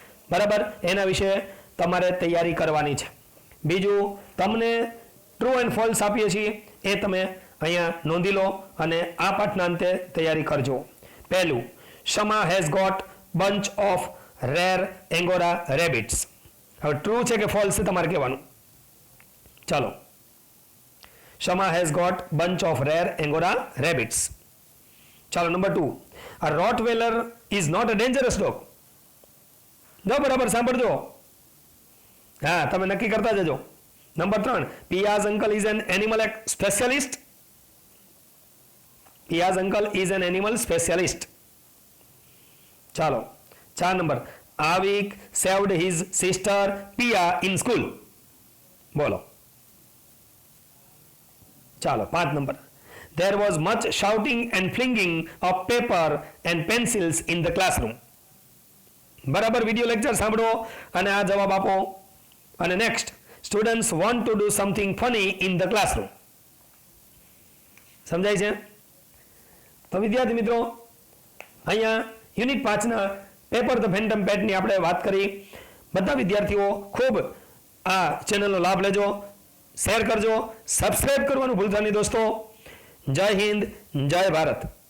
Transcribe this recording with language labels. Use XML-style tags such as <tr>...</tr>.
<gu>બરાબર, એના વિશે તમારે તૈયારી કરવાની છે. બીજું તમને ટ્રુ એન્ડ ફોલ્સ આપીએ છીએ એ તમે અહીંયા નોંધી લો અને આ પાઠના અંતે તૈયારી કરજો. પહેલું,</gu> <en>Shama has got bunch of rare angora rabbits.</en> <gu>હવે ટ્રુ છે કે ફોલ્સ છે તમારે કહેવાનું. ચાલો,</gu> <en>Shama has got bunch of rare angora rabbits.</en> <gu>ચાલો,</gu> <en>Number 2, a rottweiler is not a dangerous dog.</en> <gu>જો બરાબર સાંભળજો, હા તમે નક્કી કરતા જજો.</gu> <en>Number 3, Piya's uncle is an animal specialist. Piya's uncle is an animal specialist.</en> <gu>ચાલો, 4 number,</gu> <en>Avik saved his sister Piya in school.</en> <gu>બોલો. ચાલો, 5 number,</gu> <en>there was much shouting and flinging of paper and pencils in the classroom.</en> <gu>બરાબર, video lecture સાંભળો અને આ જવાબ આપો. અને</gu> <en>Next, students want to do something funny in the classroom.</en> <gu>સમજાય છે? તો વિદ્યાર્થી મિત્રો, અહીંયા યુનિટ 5ના પેપર ધ ફેન્ટમ પેટની આપણે વાત કરી. બધા વિદ્યાર્થીઓ ખૂબ આ ચેનલનો લાભ લેજો, શેર કરજો, સબસ્ક્રાઇબ કરવાનું ભૂલતા નહીં દોસ્તો. જય હિન્દ, જય ભારત.</gu>